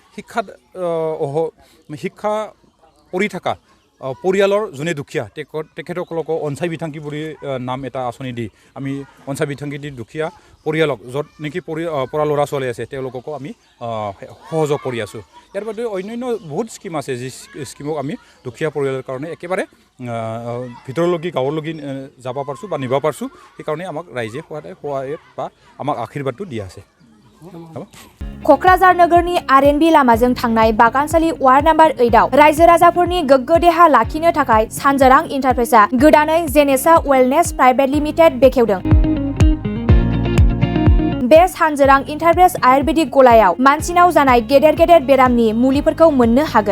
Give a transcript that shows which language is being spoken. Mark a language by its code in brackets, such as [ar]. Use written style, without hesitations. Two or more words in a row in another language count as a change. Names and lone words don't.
[as] শিক্ষা কৰি থকা পৰিয়ালৰ যোনে দুখীয়া তেখেতসকলকো অঞ্চাই বিথাংকি বুলি নাম এটা আঁচনি দি আমি অঞ্চাই বিথাংকি দি দুখীয়া পৰিয়ালক য'ত নেকি পৰা ল'ৰা ছোৱালী আছে তেওঁলোককো আমি সহযোগ কৰি আছোঁ ইয়াৰ বাদে অন্যান্য বহুত স্কিম আছে যি স্কিমক আমি দুখীয়া পৰিয়ালৰ কাৰণে একেবাৰে ভিতৰলৈকে গাঁৱলৈকে যাব পাৰিছোঁ বা নিব পাৰিছোঁ সেইকাৰণে আমাক ৰাইজে সহায় বা আমাক আশীৰ্বাদটো দি আছে [brx] क'क्राझार नोगोरनि RNB लामाजों थांनाय बागानसालि [en] ward number [brx] 8आव रायजो राजाफोरनि गोग्गो देहा लाखिनो थाखाय सानजोरां इन्टारप्राइजआ गोदानै जेनेसा वेलनेस प्राइभेट लिमिटेड बेखेवदों। बे सानजोरां इन्टारप्राइज आयुर्वेदिक गलायाव मानसिनाव जानाय गेदेर बेरामनि मुलिफोरखौ मोननो हागोन।